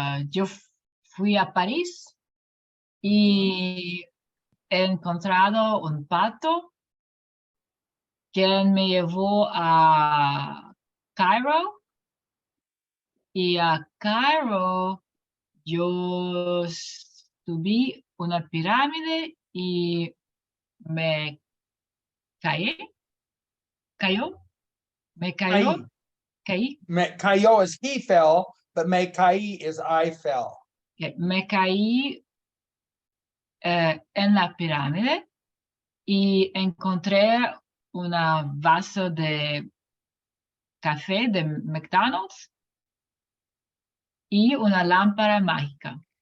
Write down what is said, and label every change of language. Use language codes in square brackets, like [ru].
[es] Yo fui a París y he encontrado un pato que me llevó a Cairo y a Cairo yo subí una pirámide y me cayó, me cayó, caí, Me cayó [en] is he fell, but [es] me caí [en] is I fell. [es] me caí en la pirámide y encontré un vaso de café de McDonald's y una lámpara mágica.